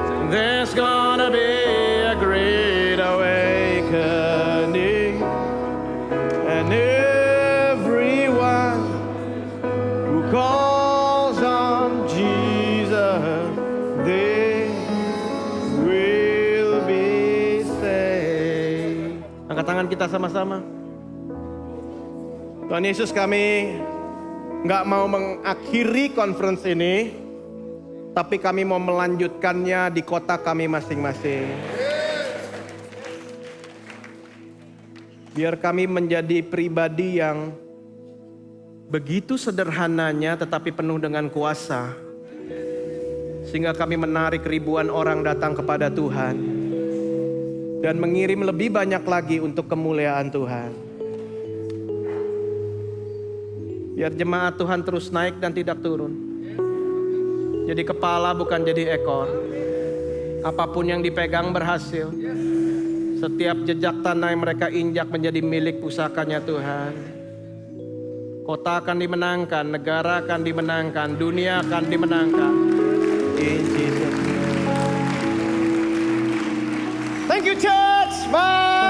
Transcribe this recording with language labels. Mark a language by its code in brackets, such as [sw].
[en] There's gonna be a great awakening. And everyone who calls on Jesus, they will be saved. [id] Angkat tangan kita sama-sama. Tuhan Yesus, kami nggak mau mengakhiri conference ini, tapi kami mau melanjutkannya di kota kami masing-masing. Biar kami menjadi pribadi yang begitu sederhananya tetapi penuh dengan kuasa, sehingga kami menarik ribuan orang datang kepada Tuhan dan mengirim lebih banyak lagi untuk kemuliaan Tuhan. Biar jemaat Tuhan terus naik dan tidak turun. Jadi kepala bukan jadi ekor. Apapun yang dipegang berhasil. Setiap jejak tanah yang mereka injak menjadi milik pusakanya Tuhan. Kota akan dimenangkan, negara akan dimenangkan, dunia akan dimenangkan. [en] In Jesus' name. Thank you, church. Bye.